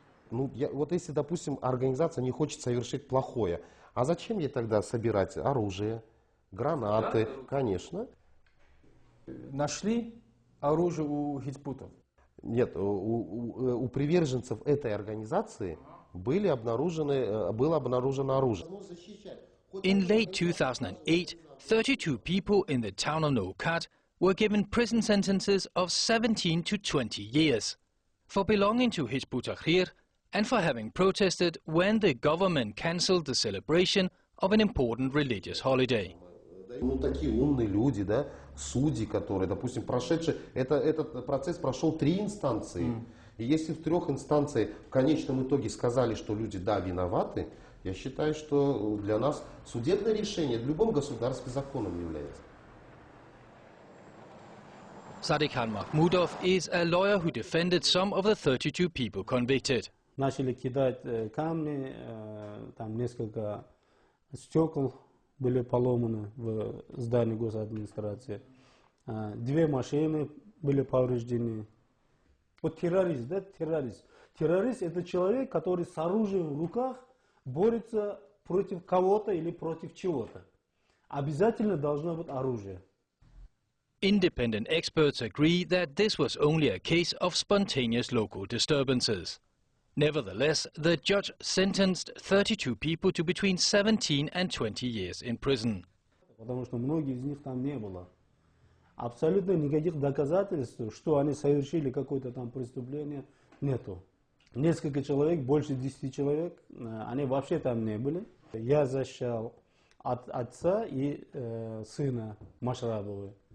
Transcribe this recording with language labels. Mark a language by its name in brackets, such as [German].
[Russian] Вот если, допустим, организация не хочет совершить плохое, а зачем ей тогда собирать оружие, гранаты? Конечно. Нашли оружие у хизбутов? Нет, у приверженцев этой организации было обнаружено оружие. [English] In late 2008, 32 people in the town of Nokat were given prison sentences of 17 to 20 years for belonging to Hizb ut-Tahrir and for having protested when the government cancelled the celebration of an important religious holiday. [Russian] Такие умные люди, да, судьи, которые, допустим, этот процесс прошел 3 инстанции. И если в 3 инстанциях в конечном итоге сказали, что люди, да, виноваты, я считаю, что для нас судебное решение в любом государстве законом является. [English] Sadikhan Mahmudov is a lawyer who defended some of the 32 people convicted. [Russian] Начали кидать камни, там несколько стекол были поломаны в здании госадминистрации. 2 машины были повреждены. Вот террорист, да, террорист. Террорист – это человек, который с оружием в руках борется против кого-то или против чего-то. Обязательно должно быть оружие. [English] Independent experts agree that this was only a case of spontaneous local disturbances. Nevertheless, the judge sentenced 32 people to between 17 and 20 years in prison. [Russian] Потому что многие из них там не было. Абсолютно никаких доказательств, что они совершили какое-то там преступление, нету. Несколько человек, больше 10 человек, они вообще там не были. Я защищал от отца и сына Машрабовой.